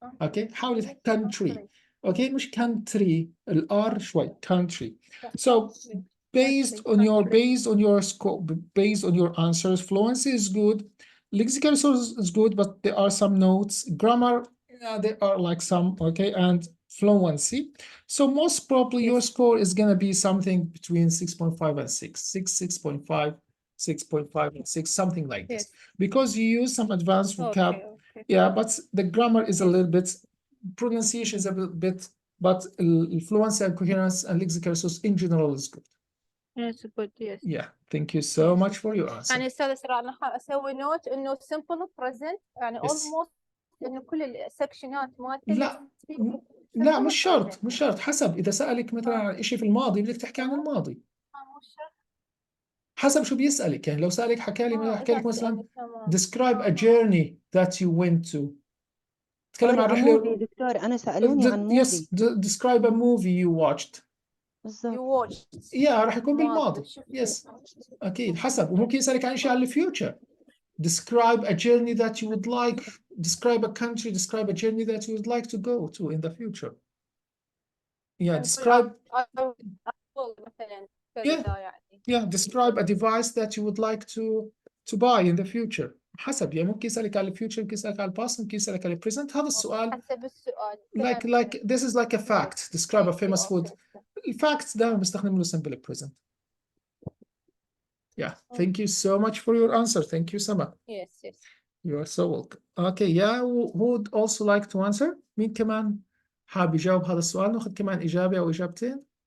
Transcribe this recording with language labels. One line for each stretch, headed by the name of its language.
Arabic: اوكي حاولي تحكي country. اوكي مش country الار شوي country.
English: So based on your scope, based on your answers, fluency is good, lexical source is good, but there are some notes, grammar, there are like some, okay, and fluency. So most probably your score is going to be something between 6.5 and 6.5, 6.5 and 6, something like this, because you use some advanced vocab. Okay. Yeah, but the grammar is a little bit, pronunciation is a bit, but fluency and coherence and lexical source in general is good. Yes, good, yes. Yeah, thank you so much for your answer.
Arabic: يعني أستاذ إسراء أنا أسوي نوت إنه simple present يعني
English: Yes.
Arabic: almost إنه كل السكشنات مالتي لا
English: simple
Arabic: مش شرط
English: present.
Arabic: مش شرط، حسب إذا سألك مثلا عن شيء في الماضي بدك تحكي عن الماضي، مش شرط. حسب شو بيسألك. يعني لو سألك حكى لك إذا مثلا تمام.
English: describe a journey that you went to،
Arabic: تكلم عن عن موفي رحلة. دكتور، أنا سألوني عن
English: Yes,
Arabic: موفي.
English: describe a movie you watched.
Arabic: بالضبط.
English: You watched.
Arabic: راح يكون بالماضي. شفت. Yes. أكيد حسب. وممكن يسألك عن شيء على future.
English: Describe a journey that you would like. Describe a country. Describe a journey that you would like to go to in the future. Yeah. Describe.
Arabic: مثلا
English: Yeah.
Arabic: يعني.
English: Yeah. Describe a device that you would like to buy in the future.
Arabic: حسب. يعني ممكن يسألك على future، ممكن يسألك على past، ممكن يسألك على present. هذا السؤال. حسب السؤال.
English: Like this is like a fact. Describe a famous food.
Arabic: Facts دائما بستخدم له simple present.
English: Yeah. Thank you so much for your answer. Thank you, Sama. Yes. You are so welcome. Okay, yeah, who would also like to answer?
Arabic: مين كمان حاب يجاوب هذا السؤال؟ ناخذ كمان إجابة أو إجابتين.